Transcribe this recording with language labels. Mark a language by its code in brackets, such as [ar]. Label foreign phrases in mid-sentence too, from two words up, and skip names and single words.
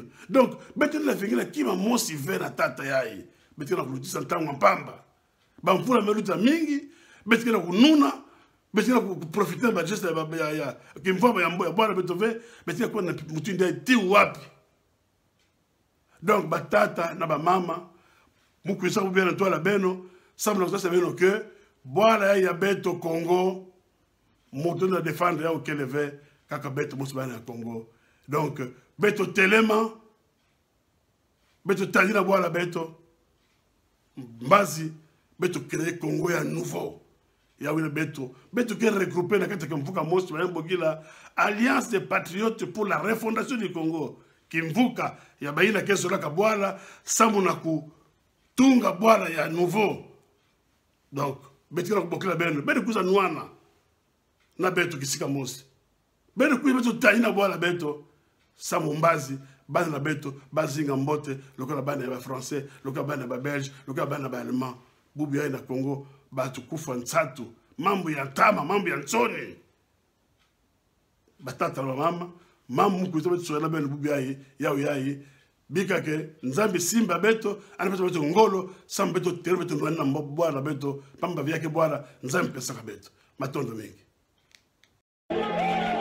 [ktu] Donc beti la fingila kima mosi ve na tata yai. Beti na kulutisa ntango mpamba. Ba mfula meluta mingi, beti na kununa, beti na profiter ba geste ya kimfamba ya mboya bwana beto ve, beti na kwa na mutindi ti wapi. Donc ba tata na ba mama mukwisa kubia na tola beno, samla kusasa beno que Boala ya beto Congo, moto na défendre ya okeleve kaka beto musbana ya Congo. Donc beto telema, beto tadina boala beto, mbazi beto créer Congo ya nouveau. Ya wina beto [fr] qui regroupé [ktu] na kata mvuka mosi ba mbogila Alliance des patriotes pour la refondation du Congo. Kimvuka ya baina keso la kabwala samu na ku tunga boala ya nouveau. Donc beti na kubokela beno beno kuza nwana na beto kisika mosi beno kuyi beto taina bwala beto samumbazi bana na beto bazinga mbote lokola bana ya ba français lokola bana ya ba belge lokola bana ba allemand bubu ya na Congo batu kufa ntsatu mambo ya tama mambo ya ntsoni batata na mama mamu kuzo beto so na beno bubu yayi bika ke nzambi simba beto ana beto ngolo sam beto tere beto ndwana mbwa beto pamba vyake bwana nzambi pesa ka beto matondo mengi